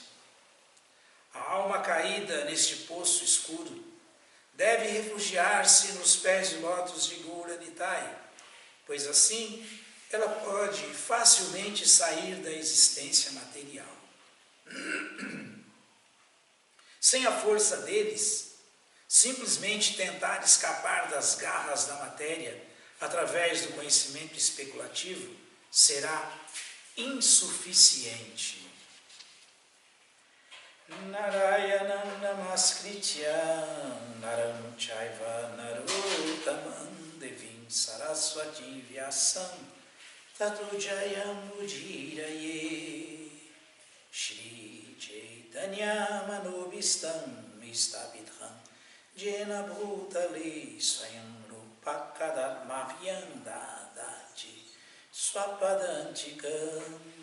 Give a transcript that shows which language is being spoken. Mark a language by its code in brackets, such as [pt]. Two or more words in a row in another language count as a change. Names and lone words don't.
[pt] A alma caída neste poço escuro deve refugiar-se nos pés de lótus de Gaura Nitai, pois assim ela pode facilmente sair da existência material. Sem a força deles, simplesmente tentar escapar das garras da matéria através do conhecimento especulativo, será insuficiente. [sa] नारायणं नमस्कृत्यं नरं चैव नरोत्तमम् देवीं सरस्वती व्यासं ततो जयम् उदीरये श्रीचैतन्य मनोऽभीष्टं स्थापितं येन भूतले स्वयं रूपः कदा मह्यं ददाति स्वपदान्तिकम्